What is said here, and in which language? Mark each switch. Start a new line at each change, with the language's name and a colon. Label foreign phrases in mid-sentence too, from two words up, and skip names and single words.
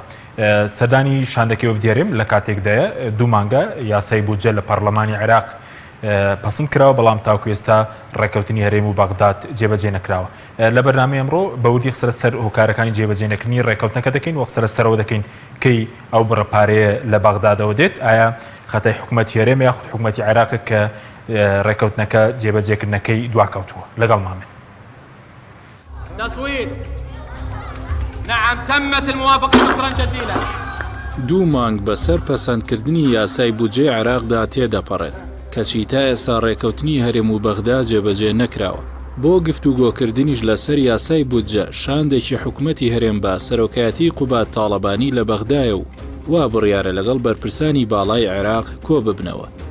Central Kurdish: سەردانی شاندەکەی وەفدی هەرێم لە کاتێکدایە 2 مانگە یاسای بودجە لە پەرلەمانی عێراق پسند کراوە بەڵام تاوکو ئێستا ڕێکەوتنی هەرێم و باغداد جێبەجێ نەکراوە. لە بەرنامەی ئەمڕۆ بەوردی قسە سەر هۆکارەکانی جێبەجێنەکردنی ڕێکەوتنەکە دەکەین و قسە سەرەوە دەکەین کەی ئەو بڕەپارەیە لە باغدادەوە دێت، ئایا خەتای حکوومەتی هەرێم یاخود حکوومەتی عێراق کە ڕێکەوتنەکە جێبەجێکردنەکەی دواکەوتووە. لەگەڵ مامێ.
Arabic: تصويت. نعم تمت الموافقة. شكرا جزيلا.
Central Kurdish: 2 مانگ بەسەر پەسەندکردنی یاسای بودجەی عێراقدا تێدەپەڕێت کەچی تا ئێستا ڕێکەوتنی هەرێم و بەغدا جێبەجێ نەکراوە. بۆ گفتوگۆکردنیش لەسەر یاسای بودجە شاندێکی حکوومەتی هەرێم بە سەرۆکایەتی قوبات تاڵەبانی لە بەغدایە و وا بڕیارە لەگەڵ بەرپرسانی باڵای عێراق کۆ ببنەوە.